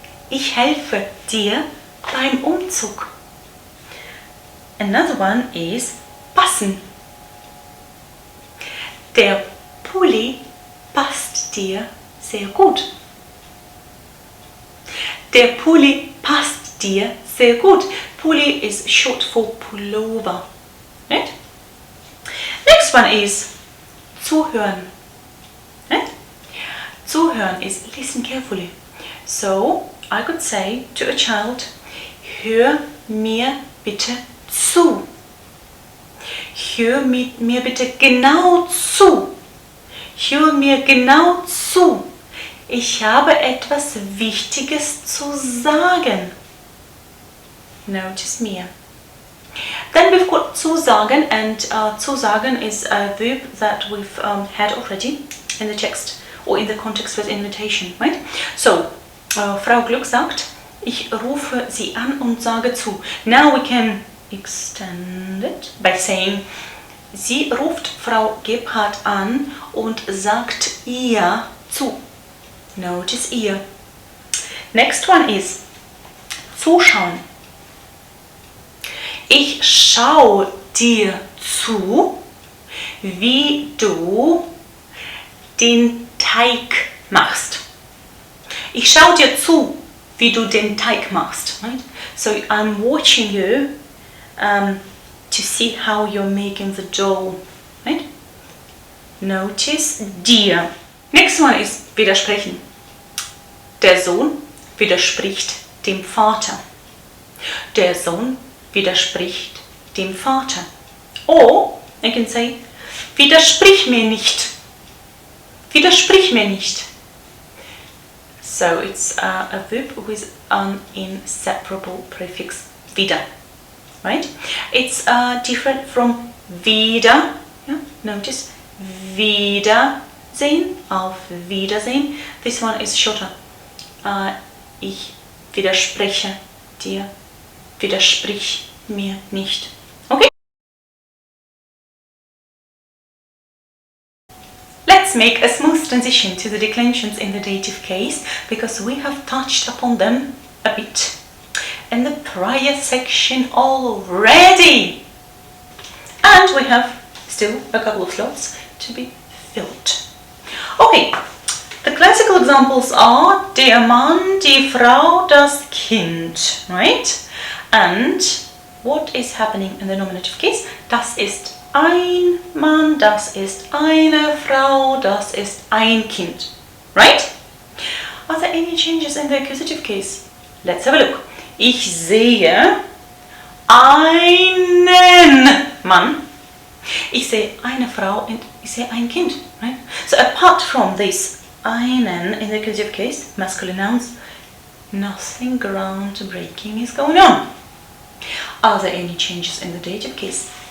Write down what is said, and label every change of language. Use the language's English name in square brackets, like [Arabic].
[German] Ich helfe dir beim Umzug. [English] Another one is passen. [German] Der Pulli passt dir sehr gut. Der Pulli passt dir sehr gut. [English] Pulli is short for pullover. Right? Next one is zuhören. Right? Zuhören is listen carefully. So I could say to a child, [German] hör mir bitte zu. Hör mir bitte genau zu. Hör mir genau zu. Ich habe etwas Wichtiges zu sagen. [English] Notice mir. Then we've got zusagen, and zusagen is a verb that we've had already in the text or in the context with invitation, right? [German] So, Frau Glück sagt, ich rufe sie an und sage zu. [English] Now we can extend it by saying, [German] sie ruft Frau Gebhardt an und sagt ihr zu. Notice ihr. [English] Next one is zuschauen. [German] Ich schau dir zu, wie du den Teig machst. Ich schau dir zu, wie du den Teig machst. [English] Right? So I'm watching you to see how you're making the dough. Right? Notice dir. Next one is widersprechen. [German] Der Sohn widerspricht dem Vater. Der Sohn widerspricht dem Vater. [English] Or I can say, [German] widersprich mir nicht. Widersprich mir nicht. [English] So it's a verb with an inseparable prefix wieder. Right? It's different from wieder. Yeah? Notice Wiedersehen, auf Wiedersehen. This one is shorter. [German] Ich widerspreche dir. Widersprich mir nicht. Okay? [English] Let's make a smooth transition to the declensions in the dative case, because we have touched upon them a bit in the prior section already. And we have still a couple of slots to be filled. Okay, the classical examples are der Mann, die Frau, das Kind, right? And what is happening in the nominative case? [German] Das ist ein Mann, das ist eine Frau, das ist ein Kind, right? [English] Are there any changes in the accusative case? Let's have a look. [German] Ich sehe einen Mann, ich sehe eine Frau und ich sehe ein Kind, right? [English] So apart from this einen in the accusative case, masculine nouns, nothing groundbreaking is going on. Are there any changes in the dative case?